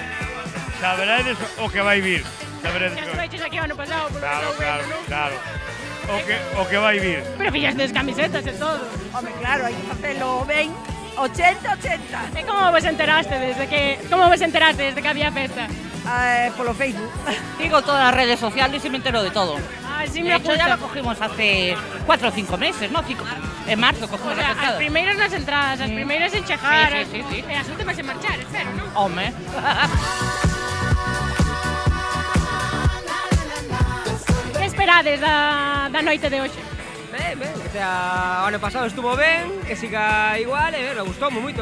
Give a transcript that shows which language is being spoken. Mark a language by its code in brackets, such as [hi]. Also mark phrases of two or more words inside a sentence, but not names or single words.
[gl] Saberedes o que vai vir. Saberedes que estuveches aquí o ano pasado. Claro. O que vai vir. Pero fillastes camisetas e todo. Home, claro, hai que facelo ben. 80-80. E como vos enteraste desde que había festa? Polo Facebook. [es] Sigo todas las redes sociales y me entero de todo. Sí, de hecho, ya lo cogimos hace 4 o 5 meses, ¿no? En marzo cogimos la pescada. [gl] As primeiras nas entradas, as primeiras en chegar, sí. E as últimas en marchar, espero, non? Home. Que esperades da noite de hoxe? Ben, [es] o sea, [gl] o ano pasado estuvo ben, que siga igual, e gustoume moito.